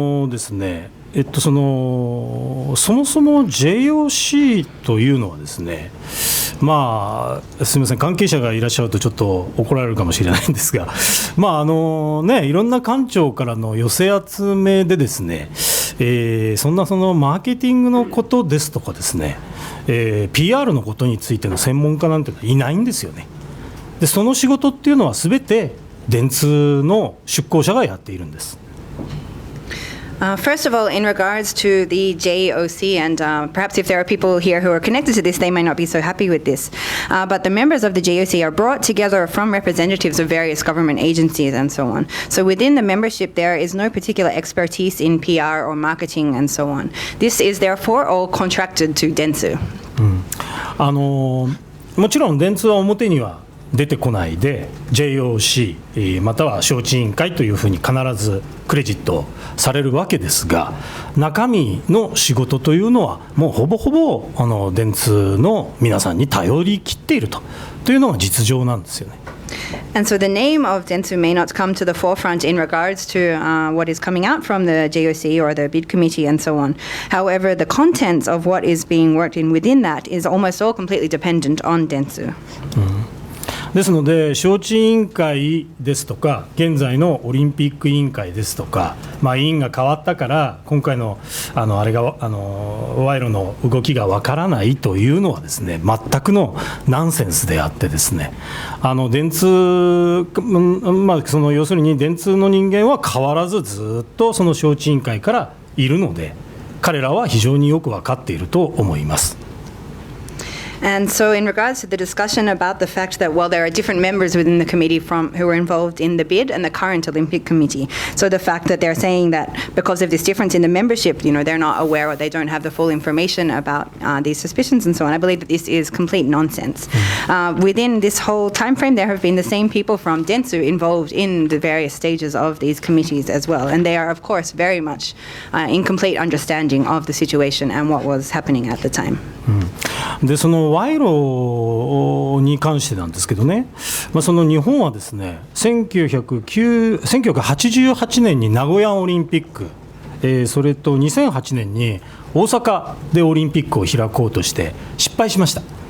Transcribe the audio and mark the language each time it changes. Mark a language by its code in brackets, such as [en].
[ja] ですね、そもそも JOC というのはですね、すみません、関係者がいらっしゃるとちょっと怒られるかもしれないんですが、いろんな官庁からの寄せ集めでですね、そのマーケティングのことですとかですね、PR のことについての専門家なんてのはいないんですよね。でその仕事っていうのはすべて電通の出向者がやっているんです。 [en] First of all, in regards to the JOC, and perhaps if there are people here who are connected to this, they might not be so happy with this. But the members of the JOC are brought together from representatives of various government agencies and so on. So within the membership, there is no particular expertise in PR or marketing and so on. This is therefore all contracted to Dentsu. [ja] もちろん電通は表には出てこないで JOC または招致委員会というふうに必ずクレジットされるわけですが、中身の仕事というのはもうほぼほぼ電通の皆さんに頼り切っているというのが実情なんですよね。 [en] And so the name of Dentsu may not come to the forefront in regards to what is coming out from the JOC or the bid committee and so on. However, the contents of what is being worked in within that is almost all completely dependent on Dentsu. [ja] ですので、招致委員会ですとか、現在のオリンピック委員会ですとか、委員が変わったから、今回のあれが賄賂の動きがわからないというのはですね、全くのナンセンスであってですね、電通、その要するに電通の人間は変わらずずっとその招致委員会からいるので、彼らは非常によく分かっていると思います。 [en] And so in regards to the discussion about the fact that, well, there are different members within the committee who were involved in the bid and the current Olympic committee. So the fact that they're saying that because of this difference in the membership, they're not aware or they don't have the full information about these suspicions and so on, I believe that this is complete nonsense. Within this whole time frame, there have been the same people from Dentsu involved in the various stages of these committees as well. And they are, of course, very much in complete understanding of the situation and what was happening at the time. [ja] でその賄賂に関してなんですけどね、その日本はですね、1988年に名古屋オリンピック、それと2008年に大阪でオリンピックを開こうとして失敗しました。